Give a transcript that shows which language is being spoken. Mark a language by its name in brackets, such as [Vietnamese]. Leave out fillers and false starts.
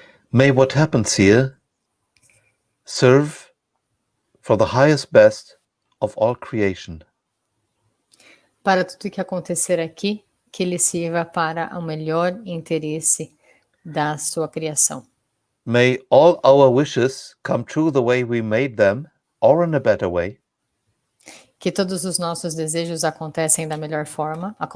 [English] May what happens here serve for the highest best of all creation. [Portuguese] Para tudo que acontecer aqui, que ele sirva para o melhor interesse da sua criação. [English] May all our wishes come true the way we made them, or in a better way. [Portuguese] Que todos os nossos desejos aconteçam da melhor forma,